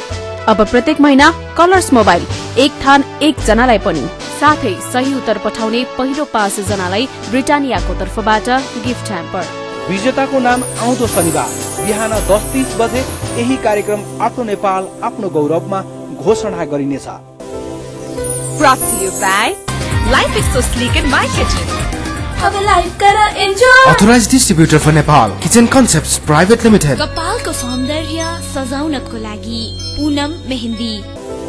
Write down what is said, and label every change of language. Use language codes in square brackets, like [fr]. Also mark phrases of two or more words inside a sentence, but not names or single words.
[ne] अब प्रत्येक महिना कलर्स मोबाइल एक थान एक जनालाई पनि, साथै सही उत्तर पठाउने पहिलो 5 जनालाई ब्रिटानियाको तर्फबाट गिफ्ट ह्याम्पर। विजेताको नाम आउँदो शनिबार बिहान 10:30 बजे यही कार्यक्रम आफ्नो नेपाल आफ्नो गौरवमा घोषणा गरिनेछ। [en] Brought to you by Life is so sleek in my kitchen. [hi] अब लाइफ कर एन्जॉय। [en] Authorized distributor for Nepal Kitchen Concepts Private Limited। [ne] कपालको सौन्दर्य सजाउनको लागि पूनम मेहन्दी।